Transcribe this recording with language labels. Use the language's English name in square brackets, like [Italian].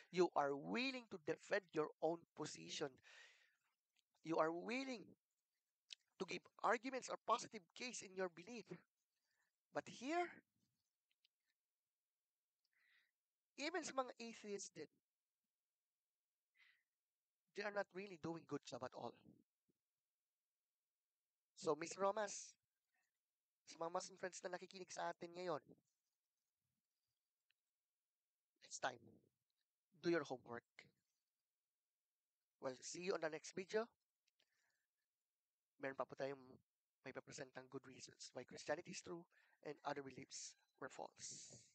[English] You are willing to defend your own position. You are willing to give arguments or positive case in your belief. But here, [Filipino] even sa mga atheists din, [English] they are not really doing good job at all. So, Miss Romas, [Filipino] Sa mga Muslim friends na nakikinig sa atin ngayon, [English] next time, do your homework. Well, see you on the next video. [Filipino] Meron pa po tayong may papresentang [English] good reasons why Christianity is true and other beliefs were false.